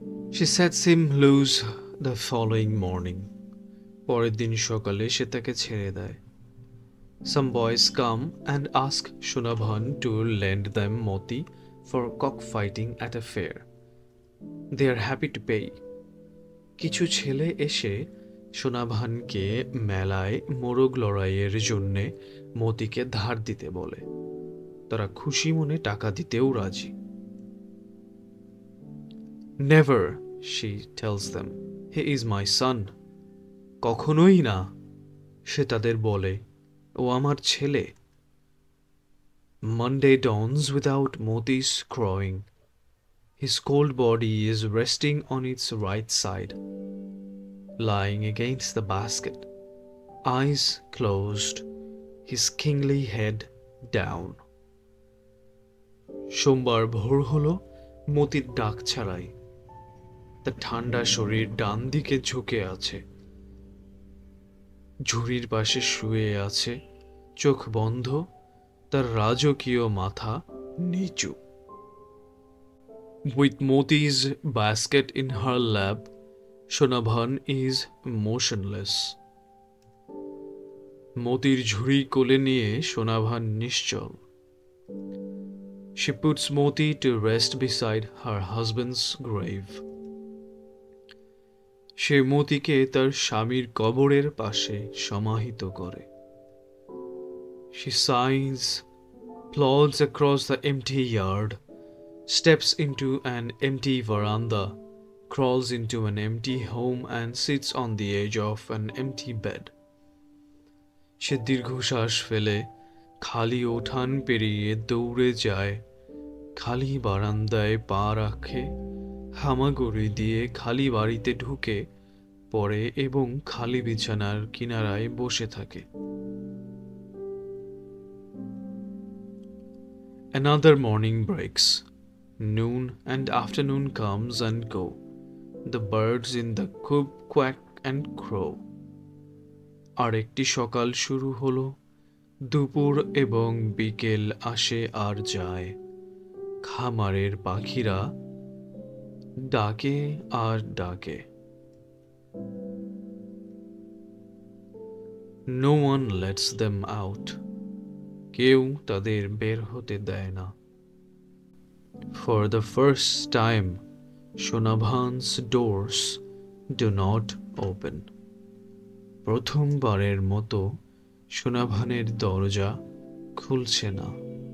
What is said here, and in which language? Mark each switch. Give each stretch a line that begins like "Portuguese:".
English: She sets him loose the following morning.
Bangla: পরের দিন সকালে সে তাকে ছেড়ে দেয়।
English: Some boys come and ask Shunabhan to lend them moti for cockfighting at a fair. They are happy to pay.
Bangla: কিছু ছেলে এসে সোনাভানকে মেলায় মোরগ লড়াইয়ের জন্যে মতিকে ধার দিতে বলে। তারা খুশি মনে টাকা দিতেও রাজি।
English: Never, she tells them. He is my son.
Bangla: কখনোই না, সে তাদের বলে, ও আমার ছেলে।
English: Monday dawns without Moti's crowing. His cold body is resting on its right side, lying against the basket, eyes closed, his kingly head down.
Bangla: সোমবার ভোর হলো, মতির ডাক ছাড়াই। তার ঠান্ডা শরীর ডান দিকে ঝুঁকে আছে, ঝুড়ির পাশে শুয়ে আছে, চোখ বন্ধ, তার রাজকীয় মাথা নিচু।
English: With Moti's basket in her lap, Shunabhan is motionless.
Bangla: মতির ঝুড়ি কোলে নিয়ে সোনাভান নিশ্চল।
English: She puts Moti to rest beside her husband's grave.
Bangla: সে মতিকে তার স্বামীর কবরের পাশে সমাহিত করে।
English: She sighs, plods across the empty yard, steps into an empty veranda, crawls into an empty home and sits on the edge of an empty bed.
Bangla: সে দীর্ঘশ্বাস ফেলে খালি উঠান পেরিয়ে দৌড়ে যায়, খালি বারান্দায় পা রাখে, হামাগুড়ি দিয়ে খালি বাড়িতে ঢুকে পড়ে এবং খালি বিছানার কিনারায় বসে থাকে।
English: Another morning breaks. Noon and afternoon comes and go. The birds in the coop quack and crow.
Bangla: আরেকটি সকাল শুরু হলো। দুপুর এবং বিকেল আসে আর যায়। খামারের পাখিরা ডাকে আর ডাকে। No one lets them out. কেউ তাদের বের হতে দেয় না।
English: For the first time, Shonabhan's doors do not open.
Bangla: প্রথমবারের মতো সোনাভানের দরজা খুলছে না।